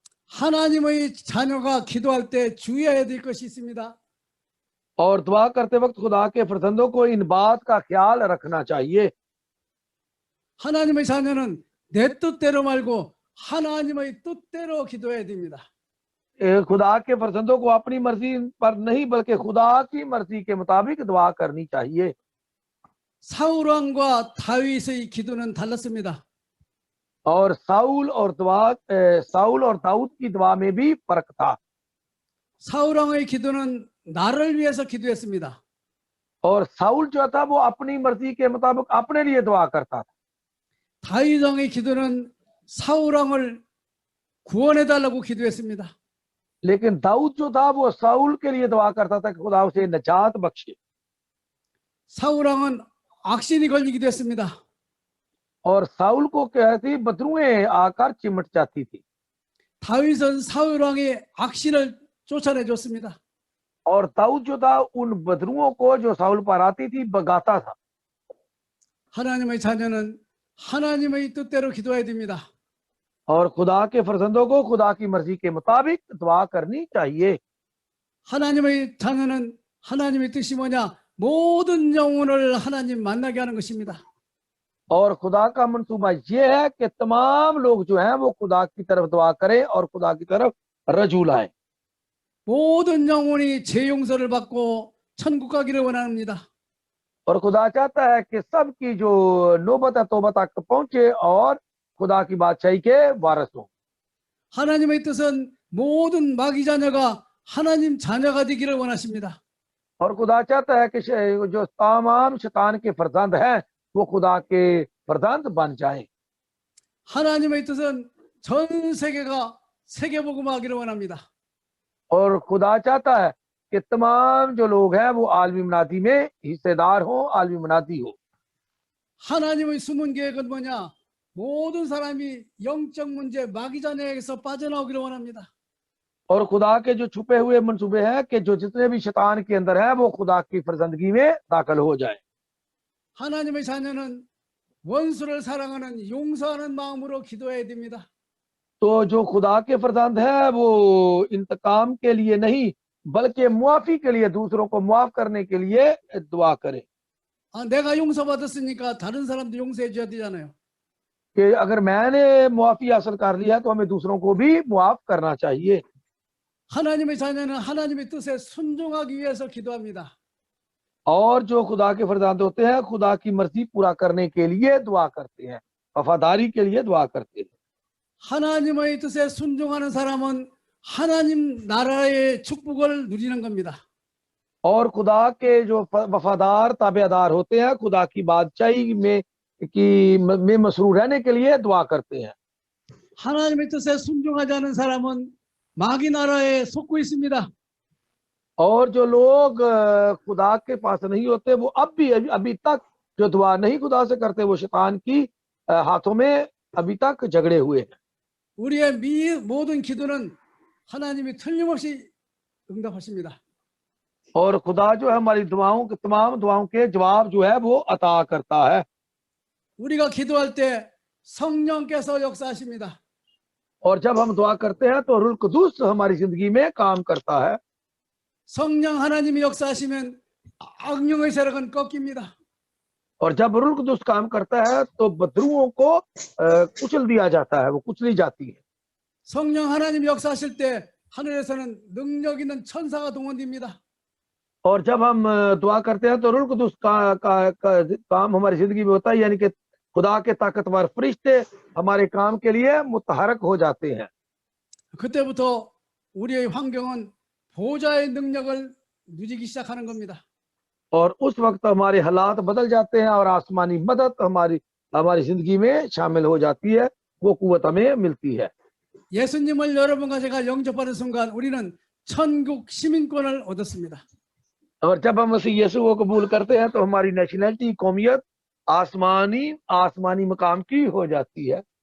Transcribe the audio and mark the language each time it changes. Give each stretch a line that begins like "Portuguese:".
Korean: 하나님의 자녀가 기도할 때 주의해야 될 것이 있습니다.
Hindi: और दुआ करते वक्त खुदा के फरजंदों को इन बात का ख्याल रखना चाहिए।
Korean: 하나님의 자녀는 내 뜻대로 말고 하나님의 뜻대로 기도해야 됩니다.
Hindi: खुदा के फरजंदों को अपनी मर्जी पर नहीं बल्कि खुदा की मर्जी के मुताबिक दुआ करनी चाहिए।
Korean: 사울 왕과 다윗의 기도는 달랐습니다.
Hindi: और साउल और दाऊद की दुआ में भी फर्क था।
Korean: 사울 왕의 기도는 나를 위해서 기도했습니다.
Hindi: और साउल जो था वो अपनी मर्जी के मुताबिक अपने लिए दुआ करता था।
Korean: 다윗 왕의 기도는 사울 왕을 구원해 달라고 기도했습니다.
Hindi: लेकिन दाऊद जो था वो साउल के लिए दुआ करता था कि खुदा उसे निजात बख्शे।
Korean: 사울 왕은 악신이 걸리기도 했습니다.
Hindi: और साउल को क्या थी, बदरुएं आकर चिमट जाती थी।
Korean: 다윗은 사울 왕의 악신을 쫓아내 줬습니다.
Hindi: और दाऊद जो था उन बदरुओं को जो साउल पर आती थी भगाता था।
Korean: 하나님의 자녀는 하나님의 뜻대로 기도해야 됩니다.
Hindi: और खुदा के फरजंदों को खुदा की मर्जी के मुताबिक दुआ करनी चाहिए।
Korean: 하나님의 자녀는 하나님의 뜻이 뭐냐? 모든 영혼을 하나님 만나게 하는 것입니다.
Hindi: और खुदा का मंसूबा ये है कि तमाम लोग जो हैं वो खुदा की तरफ दुआ करें और खुदा की तरफ रजू लाएं।
Korean: 모든 영혼이 죄 용서를 받고 천국 가기를 원합니다.
Hindi: और खुदा चाहता है कि सबकी जो नौबत है तौबा तक पहुंचे और खुदा की बादशाही के वारिस हो।
Korean: 하나님의 뜻은 모든 마귀 자녀가 하나님 자녀가 되기를 원하십니다.
Hindi: और खुदा चाहता है कि जो तमाम शैतान के फरजंद हैं वो खुदा के फरजंद बन जाएं।
Korean: 하나님의 뜻은 전 세계가 세계복음화하기를 원합니다.
Hindi: और खुदा चाहता है कि तमाम जो लोग हैं वो आलमी मनादी में हिस्सेदार हो, आलमी मनादी हो।
Korean: 하나님의 숨은 계획은 뭐냐? 모든 사람이 영적 문제 마귀 자녀에게서 빠져나오기를 원합니다.
Hindi: और खुदा के जो छुपे हुए मंसूबे हैं कि जो जितने भी शैतान के अंदर है वो खुदा की फरजंदगी में दाखिल हो जाए।
Korean: 하나님의 자녀는 원수를 사랑하는 용서하는 마음으로 기도해야 됩니다.
Hindi: तो जो खुदा के फरजंद है वो इंतकाम के लिए नहीं बल्कि मुआफी के लिए, दूसरों को मुआफ करने के लिए दुआ करे।
Korean: 내가 용서받았으니까 다른 사람도 용서해 줘야 되잖아요.
Hindi: कि अगर मैंने मुआफी हासिल कर लिया है तो हमें दूसरों को भी मुआफ करना चाहिए।
Korean: 하나님의 자녀는 하나님의 뜻에 순종하기 위해서 기도합니다.
Hindi: और जो खुदा के फरजंद होते हैं खुदा की मर्जी पूरा करने के लिए दुआ करते हैं, वफादारी के लिए दुआ करते हैं।
Korean: 하나님의 뜻에 순종하는 사람은 하나님 나라의 축복을 누리는 겁니다.
Hindi: और खुदा के जो वफादार ताबेदार होते हैं खुदा की बादशाही में मसरूर रहने के लिए दुआ करते हैं।
Korean: 하나님의 뜻에 순종하지 않은 사람은 마귀 나라에 속고 있습니다.
Hindi: और जो लोग खुदा के पास नहीं होते वो अभी तक जो दुआ नहीं खुदा से करते वो शैतान की हाथों में अभी तक झगड़े हुए हैं।
Korean: 우리의 모든 기도는 하나님이 틀림없이 응답하십니다.
Hindi: और खुदा जो है हमारी दुआओं के तमाम दुआओं के जवाब जो है वो अता करता है।
Korean: 우리가 기도할 때 성령께서 역사하십니다.
Hindi: और जब हम दुआ करते हैं तो रूह कुदूस हमारी जिंदगी में काम करता है।
Korean: 성령 하나님이 역사하시면 악령의 세력은 꺾입니다.
Hindi: और जब रूह कुदूस काम करता है तो बदरुओं को कुचल दिया जाता है, वो कुचली जाती है।
Korean: 성령 하나님이 역사하실 때 하늘에서는 능력 있는 천사가 동원됩니다.
Hindi: और जब हम दुआ करते हैं तो रूह कुदूस का काम हमारी जिंदगी में होता है, यानी कि खुदा के ताकतवर फरिश्ते हमारे काम के लिए मुतहरक हो जाते हैं।
Korean: 그때부터 우리의 환경은 보좌의 능력을 누리기 시작하는 겁니다.
Hindi: और उस वक्त हमारे हालात बदल जाते हैं और आसमानी मदद हमारी जिंदगी में शामिल हो जाती है, वो कुव्वत हमें मिलती है।
Korean: 예수님을 여러분과 제가 영접하는 순간 우리는 천국 시민권을 얻었습니다.
Hindi: और जब हम मसीह यीशु को कबूल करते हैं तो हमारी नेशनैलिटी, कौमियत आसमानी मकाम की हो जाती है।